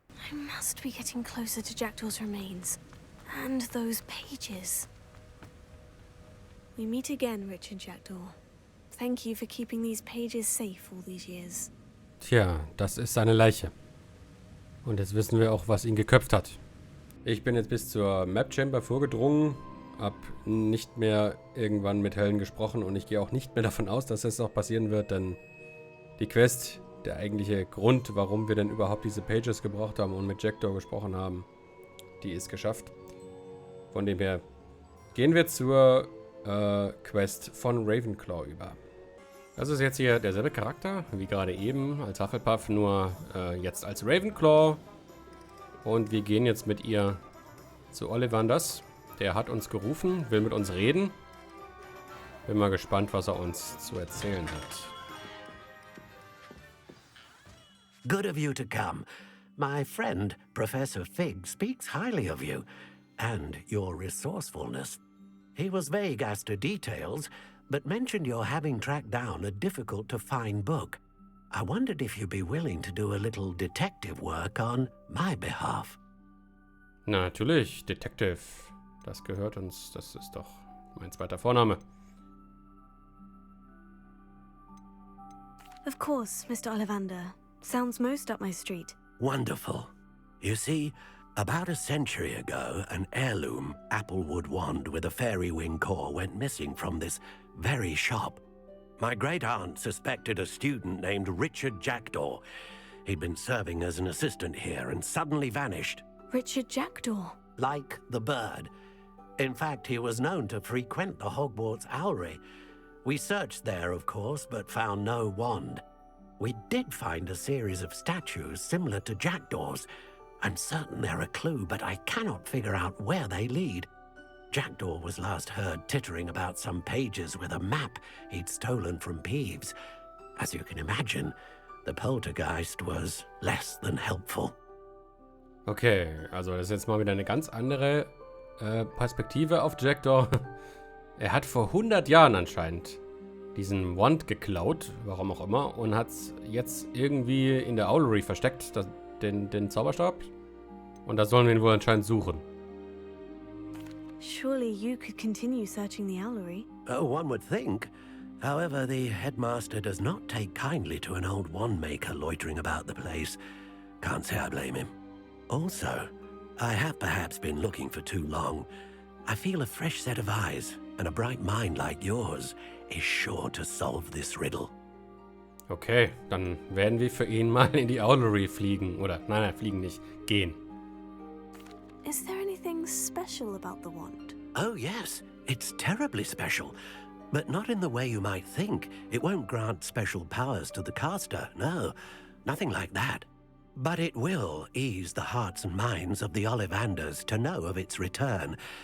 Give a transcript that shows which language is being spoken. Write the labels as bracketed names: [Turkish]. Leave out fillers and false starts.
[English] I must be getting closer to Jackdaw's remains. And those pages. We meet again, Richard Jackdaw. Thank you for keeping these pages safe all these years. [German] Tja, das ist seine Leiche. Und jetzt wissen wir auch, was ihn geköpft hat. Ich bin jetzt bis zur Map Chamber vorgedrungen, hab nicht mehr irgendwann mit Helen gesprochen und ich gehe auch nicht mehr davon aus, dass es noch passieren wird, denn die Quest, der eigentliche Grund, warum wir denn überhaupt diese Pages gebraucht haben und mit Jackdaw gesprochen haben, die ist geschafft. Von dem her gehen wir zur Quest von Ravenclaw über. Das ist jetzt hier derselbe Charakter wie gerade eben als Hufflepuff, nur jetzt als Ravenclaw. Und wir gehen jetzt mit ihr zu Ollivanders. Der hat uns gerufen, will mit uns reden. Bin mal gespannt, was er uns zu erzählen hat. [English] Good of you to come. My friend, Professor Fig, speaks highly of you and your resourcefulness. He was vague as to details, but mentioned your having tracked down a difficult-to-find book. I wondered if you'd be willing to do a little detective work on my behalf. [German] Na, natürlich, Detective. Das gehört uns. Das ist doch mein zweiter Vorname. [English] Of course, Mr. Ollivander. Sounds most up my street. Wonderful. You see, about a century ago, an heirloom applewood wand with a fairy wing core went missing from this very shop. My great-aunt suspected a student named Richard Jackdaw. He'd been serving as an assistant here and suddenly vanished. Richard Jackdaw. Like the bird. In fact, he was known to frequent the Hogwarts Owlery. We searched there, of course, but found no wand. We did find a series of statues similar to Jackdaw's. I'm certain they're a clue, but I cannot figure out where they lead. Jackdaw was last heard tittering about some pages with a map he'd stolen from Peeves. As you can imagine, the poltergeist was less than helpful. [German] Okay, also das ist jetzt mal wieder eine ganz andere Perspektive auf Jackdaw. Er hat vor 100 Jahren anscheinend diesen Wand geklaut, warum auch immer, und hat es jetzt irgendwie in der Owlery versteckt, den Zauberstab. Und da sollen wir ihn wohl anscheinend suchen. [English] Surely you could continue searching the Owlery. Oh, one would think. However, the headmaster does not take kindly to an old wand-maker loitering about the place. Can't say I blame him. Also, I have perhaps been looking for too long. I feel a fresh set of eyes, and a bright mind like yours is sure to solve this riddle. [German] Okay, dann werden wir für ihn mal in die Owlery fliegen. Oder, nein, fliegen nicht. Gehen. [English] Is there anything special about the wand? Oh, yes. It's terribly special. But not in the way you might think. It won't grant special powers to the caster. No, nothing like that. But it will ease the hearts and minds of the Ollivanders to know of its return.